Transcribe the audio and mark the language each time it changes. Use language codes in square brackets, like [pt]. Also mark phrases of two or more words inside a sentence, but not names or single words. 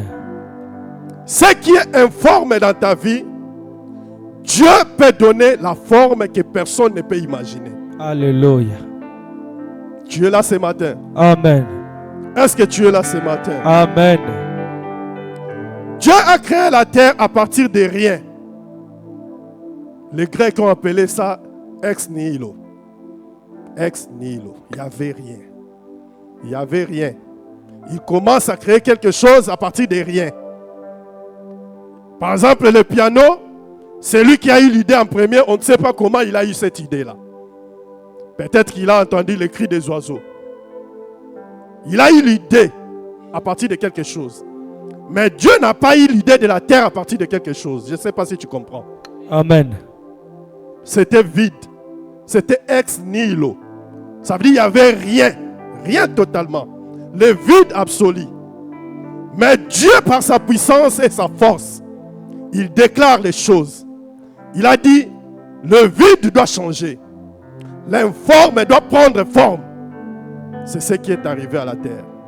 [fr] Ce qui est informe dans ta vie, Dieu peut donner la forme que personne ne peut imaginer. Alléluia. Tu es là ce matin. Amen. Est-ce que tu es là ce matin? Amen. Dieu a créé la terre à partir de rien. Les Grecs ont appelé ça [la] ex nihilo. Ex nihilo. [fr] Il n'y avait rien. Il n'y avait rien. Il commence à créer quelque chose à partir de rien. Par exemple, le piano, c'est lui qui a eu l'idée en premier. On ne sait pas comment il a eu cette idée-là. Peut-être qu'il a entendu les cris des oiseaux. Il a eu l'idée à partir de quelque chose. Mais Dieu n'a pas eu l'idée de la terre à partir de quelque chose. Je ne sais pas si tu comprends. Amen. C'était vide. C'était [la] ex nihilo. [fr] Ça veut dire qu'il n'y avait rien. Rien totalement. Le vide absolu. Mais Dieu, par sa puissance et sa force, il déclare les choses. Il a dit, le vide doit changer. L'informe doit prendre forme. C'est ce qui est arrivé à la terre.